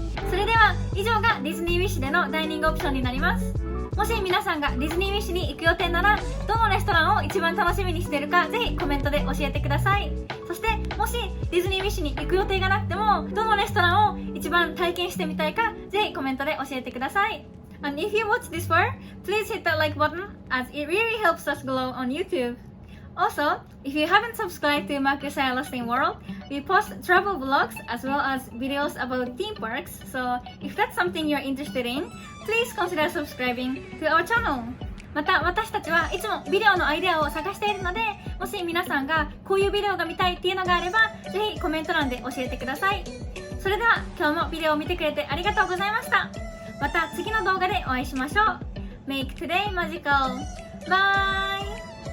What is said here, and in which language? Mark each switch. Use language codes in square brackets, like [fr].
[ja] それでは以上がディズニーウィッシュでのダイニングオプションになります。もし皆さんがディズニーウィッシュに行く予定なら、どのレストランを一番楽しみにしているかぜひコメントで教えてください。そしてもしディズニーウィッシュに行く予定がなくても、どのレストランを一番体験してみたいかぜひコメントで教えてください。 [en] And if you watched this far, please hit that like button as it really helps us grow on YouTube. Also, if you haven't subscribed to Marcus Celestine World, we post travel vlogs as well as videos about theme parks. So if that's something you're interested in, please consider subscribing to our channel. [ja] また私たちはいつもビデオのアイデアを探しているので、もし皆さんがこういうビデオが見たいっていうのがあれば、ぜひコメント欄で教えてください。それでは今日もビデオを見てくれてありがとうございました。また次の動画でお会いしましょう。 [en] Make today magical! Bye!